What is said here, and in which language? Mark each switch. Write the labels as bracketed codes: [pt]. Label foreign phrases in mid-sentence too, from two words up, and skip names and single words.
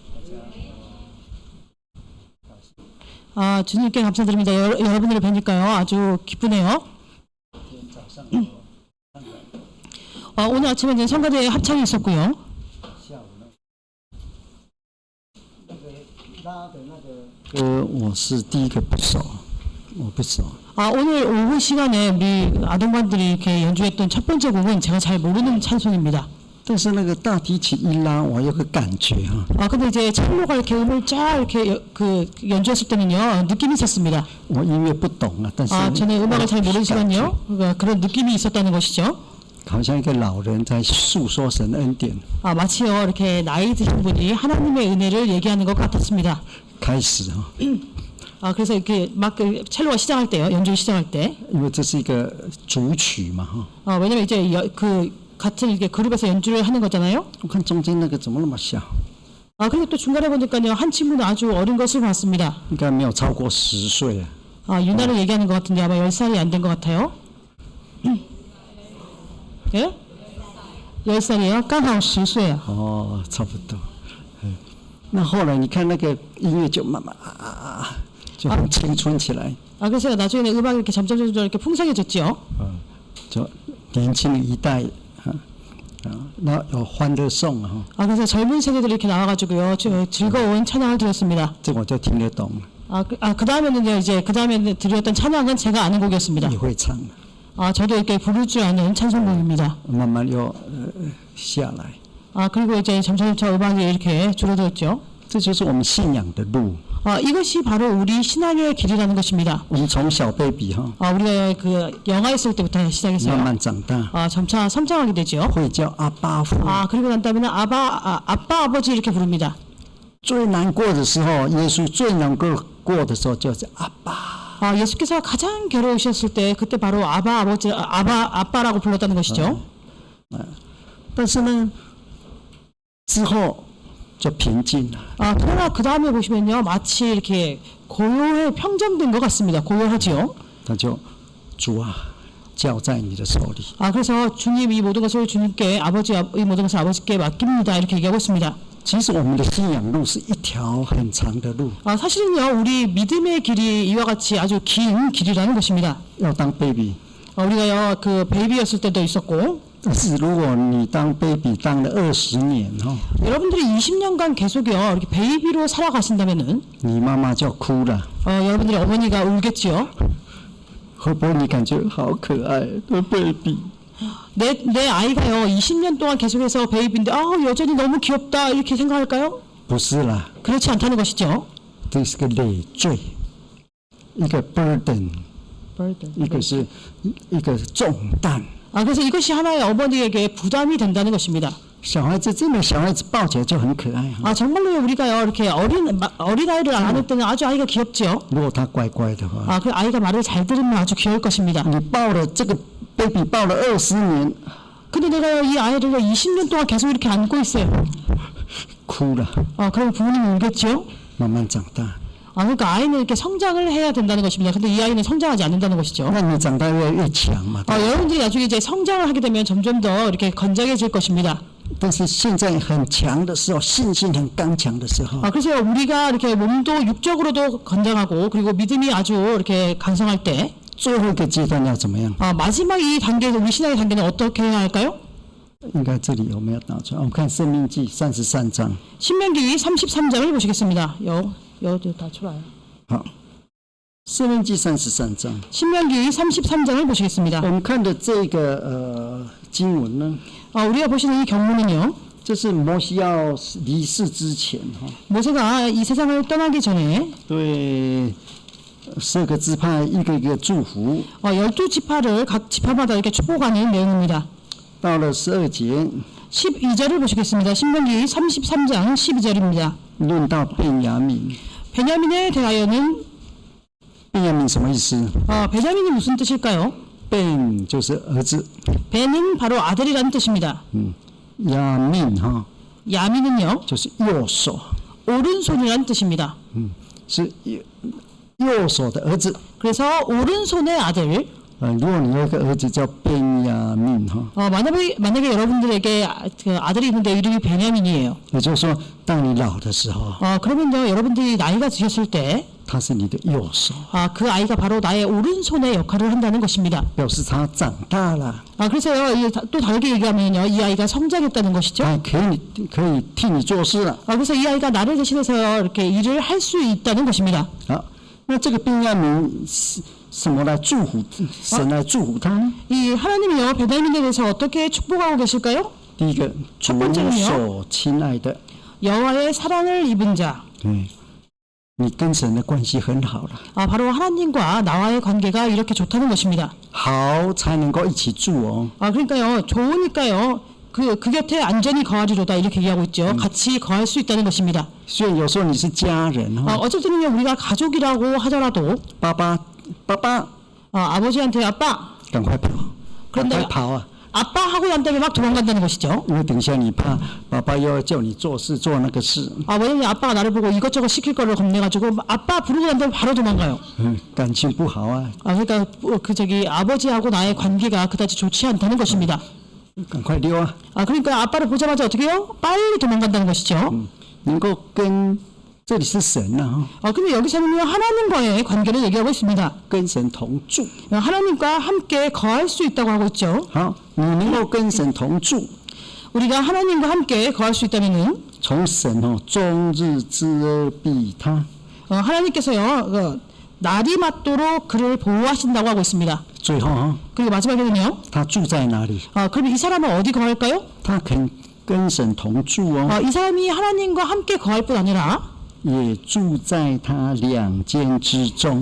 [ko] 주님께 감사드립니다. 여러분들을 뵈니까요 아주 기쁘네요. 오늘 아침에는 성가대 합창이 있었고요. [zh] 我是第一个不熟，我不熟。 [ko] 오늘 오후 시간에 우리 아동반들이 이렇게 연주했던 첫 번째 곡은 제가 잘 모르는 찬송입니다. [zh] 但是那个大提琴一拉，我有个感觉哈。 [ko] 근데 이제 첼로가 이렇게 음을 쫙 이렇게 연주했을 때는요 느낌이 있었습니다. [zh] 我音乐不懂啊，但是 [ko] 저는 음악을 잘 모르지만요 그런 느낌이 있었다는 것이죠. [zh] 好像一个老人在诉说神恩典。 [ko] 마치요 이렇게 나이 드신 분이 하나님의 은혜를 얘기하는 것 같았습니다. [zh] 开始哈， [ko] 그래서 이렇게 막 첼로가 시작할 때요, 연주를 시작할 때. [zh] 因为这是一个主曲嘛哈。 [ko] 왜냐면 이제 같은 이렇게 그룹에서 연주를 하는 거잖아요. [zh] 我看中间那个怎么那么小？ [ko] 그리고 또 중간에 보니까요 한 친구는 아주 어린 것을 봤습니다. [zh] 应该没有超过10岁啊。 [ko] 유나를 얘기하는 것 같은데 아마 10살이 안 된 것 같아요. 예? 10살이요? [zh] 刚好10岁啊。哦，差不多。那后来你看那个音乐就慢慢就很青春起来。 [ko] 그래서 나중에는 음악이 이렇게 점점 이렇게 풍성해졌죠. [zh] 就年轻的一代那有欢乐颂啊。 [ko] 그래서 젊은 세대들이 이렇게 나와가지고요 즐거운 찬양을 드렸습니다. [zh] 这我就听得懂。 [ko] 그 다음에는요 그 다음에 드렸던 찬양은 제가 아는 곡이었습니다. [zh] 也会唱。 [ko] 저도 이렇게 부를 줄 아는 찬송곡입니다. [zh] 慢慢又下来。 [ko] 그리고 이제 점차 음악이 이렇게 줄어들었죠. [zh] 这就是我们信仰的路。 [ko] 이것이 바로 우리 신앙의 길이라는 것입니다. [zh] 我们从小 baby [ko] 우리가 그 영아 있을 때부터 시작했어요. [zh] 慢慢长大， [ko] 점차 성장하게 되죠. [zh] 会叫阿爸父。 [ko] 그리고 난 다음에는 아빠 아버지 이렇게 부릅니다. [zh] 最难过的时候，耶稣最难过的时候就是阿爸。 [ko] 예수께서 가장 괴로우셨을 때 그때 바로 아빠라고 불렀다는 것이죠. [zh] 但是呢，之后就平静了。 [ko] 그러나 그 다음에 보시면요 마치 이렇게 고요해 평정된 것 같습니다. 고요하지요. [zh] 他就主啊，交在你的手里。 [ko] 그래서 주님 이 모든 것을 주님께 이 모든 것을 아버지께 맡깁니다. 이렇게 얘기하고 있습니다. [zh] 其实我们的信仰路是一条很长的路。 [ko] 사실은요 우리 믿음의 길이 이와 같이 아주 긴 길이라는 것입니다. [zh] 要当 baby， [ko] 우리가요 그 베이비였을 때도 있었고. [zh] 但是如果你当 baby 当了20年 [ko] 여러분들이 20년간 계속요 이렇게 베이비로 살아가신다면은 [zh] 你妈妈就哭了。 [ko] 여러분들의 어머니가 울겠지요. [zh] 会不会你感觉好可爱的 baby？ [ko] 내 아이가요 20년 동안 계속해서 베이비인데 여전히 너무 귀엽다 이렇게 생각할까요? [zh] 不是啦， [ko] 그렇지 않다는 것이죠. [zh] 这是个累赘，一个 burden， 一个是一个重担。 [ko] 그래서 이것이 하나의 어머니에게 부담이 된다는 것입니다. [zh] 小孩子真的小孩子抱起来就很可爱。 [ko] 정말로 우리가요 이렇게 어린아이를 안을 때는 아주 아이가 귀엽죠. [zh] 如果他乖乖的话， [ko] 그 아이가 말을 잘 들으면 아주 귀여울 것입니다. [zh] 你抱了这个 baby 抱了20年， [ko] 근데 내가 이 아이를 20년 동안 계속 이렇게 안고 있어요. [zh] 哭了， [ko] 그럼 부모님이 울겠죠. [zh] 慢慢长大。 [ko] 그러니까 아이는 이렇게 성장을 해야 된다는 것입니다. 근데 이 아이는 성장하지 않는다는 것이죠. [zh] 那你长大越来越强嘛。 [ko] 여러분들이 나중에 이제 성장을 하게 되면 점점 더 이렇게 건장해질 것입니다. [zh] 但是现在很强的时候，信心很刚强的时候， [ko] 그래서 우리가 이렇게 몸도 육적으로도 건장하고 그리고 믿음이 아주 이렇게 강성할 때 [zh] 最后一个阶段要怎么样？ [ko] 마지막 이 단계에서 우리 신앙의 단계는 어떻게 해야 할까요? [zh] 应该这里有没有打出来？我们看《生命记》33章。 [ko] 신명기 33장을 보시겠습니다. 여기 다 출라요. [zh] 好，《生命记》33章。 [ko] 신명기 33장을 보시겠습니다. [zh] 我们看的这个经文呢， [ko] 우리가 보시는 이 경문은요. [zh] 这是摩西要离世之前 [ko] 모세가 이 세상을 떠나기 전에 [zh] 对12个支派一个一个祝福。 [ko] 12지파를 각 지파마다 이렇게 축복하는 내용입니다. [zh] 到了12节 [ko] 12절을 보시겠습니다. 신명기 33장 12절입니다. [zh] 论到便雅悯， [ko] 베냐민에 대하여는 [zh] 便雅悯什么意思？ [ko] 베냐민이 무슨 뜻일까요? [zh] 便就是儿子， [ko] 베는 바로 아들이라는 뜻입니다. [zh] 雅悯哈 [ko] 야민은요 [zh] 就是右手， [ko] 오른손이라는 뜻입니다. [zh] 是右手的儿子。 [ko] 그래서 오른손의 아들. [zh] 如果你有一个儿子叫便雅悯哈， [ko] 만약에 여러분들에게 그 아들이 있는데 이름이 베냐민이에요. [zh] 也就是说，当你老的时候， [ko] 그러면요 여러분들이 나이가 드셨을 때 [zh] 他是你的右手， [ko] 그 아이가 바로 나의 오른손의 역할을 한다는 것입니다. [zh] 表示他长大了， [ko] 그래서요 또 다르게 얘기하면요 이 아이가 성장했다는 것이죠. [zh] 他可以替你做事了。 [ko] 그래서 이 아이가 나를 대신해서 이렇게 일을 할 수 있다는 것입니다. [zh] 好，那这个便雅悯是什么来祝福神来祝福他呢？ [ko] 이 하나님이요 베냐민에 대해서 어떻게 축복하고 계실까요? [zh] 第一个，主所亲爱的， [ko] 여호와의 사랑을 입은 자. [zh] 对，你跟神的关系很好了， [ko] 바로 하나님과 나와의 관계가 이렇게 좋다는 것입니다. [zh] 好才能够一起住哦。 [ko] 그러니까요 좋으니까요 그 곁에 안전히 거하리로다 이렇게 얘기하고 있죠. 같이 거할 수 있다는 것입니다. [zh] 所以有时候你是家人哦， [ko] 어쩔 때는요 우리가 가족이라고 하더라도 [zh] 爸爸， [ko] 아버지한테 아빠 [zh] 赶快跑，赶 [ko] 그런데 [zh] 快跑啊！ [ko] 아빠 하고 난 다음에 막 도망간다는 것이죠. [zh] 因为等一下你怕爸爸又要叫你做事做那个事， [ko] 왜냐면 아빠가 나를 보고 이것저것 시킬 거를 겁내가지고 아빠 부르고 난 다음에 바로 도망가요. [zh] 感情不好啊， [ko] 그러니까 아버지하고 나의 관계가 그다지 좋지 않다는 것입니다. [zh] 赶快溜啊！ [ko] 그러니까 아빠를 보자마자 어떻게 해요? 빨리 도망간다는 것이죠. [zh] 能够跟这里是神呐、啊， [ko] 근데 여기서는요 하나님과의 관계를 얘기하고 있습니다. [zh] 跟神同住。 [ko] 하나님과 함께 거할 수 있다고 하고 있죠. [zh] 好，你能够跟神同住， [ko] 우리가 하나님과 함께 거할 수 있다면은 [zh] 从神哦，终日之恩庇他。 [ko] 하나님께서요 날이 맞도록 그를 보호하신다고 하고 있습니다. [zh] 最后哈、 [ko] 그리고 마지막에는요. [zh] 他住在哪里？ [ko] 그럼 이 사람은 어디 거할까요? [zh] 他肯跟神同住哦， [ko] 이 사람이 하나님과 함께 거할 뿐 아니라 [zh] 也住在他两间之中。